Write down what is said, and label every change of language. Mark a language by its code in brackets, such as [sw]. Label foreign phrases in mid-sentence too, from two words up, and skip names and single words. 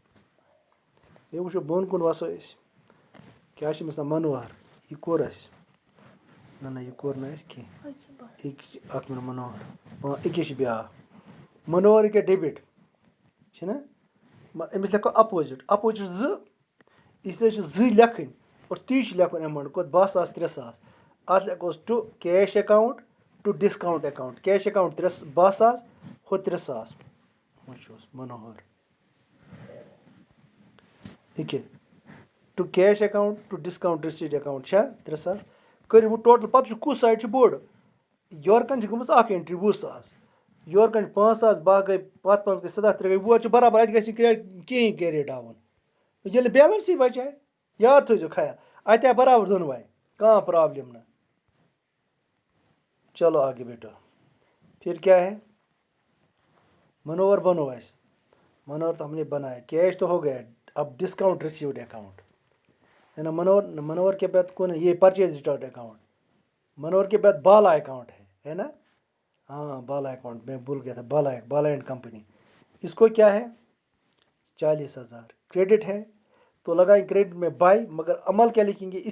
[ks] بیٚیہِ وٕچھو بۄن کُن وَسو أسۍ کیٛاہ چھِ أمِس ناو منوہر. یہِ کوٚر اَسہِ نہ یہِ کوٚر نہٕ اَسہِ کینٛہہ. اکھ مِنٹ منوہر أکیاہ چھِ بیٛاکھ منوہر یہِ کیٛاہ ڈیبٹ چھِنہ. أمِس لیکھو اپوزٹ 2، [ur] اس لیے [ks] چھِ 2 لیکھٕنۍ اور تی چھِ لیکھُن اٮ۪ماوُنٛٹ کوٚت 12,000 3,000. [en] اَتھ لیکھوس to cash account to discount account. cash account [ks] 12,000 ہُہ 3,000. وٕچھوس منوہر یہِ [en] to cash account to discount receipt account [ks] چھا 3,000. کٔرِو وۄنۍ ٹوٹل. پَتہٕ چھُ کُس سایڈ چھُ بوٚڑ؟ یورٕ کَن چھِ گٔمٕژ اکھ اٮ۪نٹری 20,000، یورٕ کَن چھِ 5,000 باہ گٔے پَتہٕ 5 گٔے 7 3 گٔے وۄنۍ چھِ برابر. اَتہِ گژھِ نہٕ کِہیٖنۍ [en] carry down [ks] ییٚلہِ بیلَنسٕے بَچاے. یاد تھٲیزیو خیال اَتہِ آے برابر دۄنوَے، کانٛہہ پرٛابلِم نہٕ. [ur] چلو آگے بیٹو. پھر کیا ہے؟ [ks] منوہر بنو اَسہِ. [ur] منوہر تو ہم نے بنایا، کیش تو ہو گیا. اب [en] discount received account [ur] ہے نا. منوہر کے بعد کون ہے؟ یہ [en] purchase return account. [ur] منوہر کے بعد بالا اکاؤنٹ ہے نا. ہاں بالا اکاؤنٹ میں بھول گیا تھا. بالا اینڈ کمپنی. اس کو کیا ہے؟ 40,000 کریڈٹ ہے تو لگائیں کریڈٹ میں بائی، مگر عمل کیا لکھیں گے؟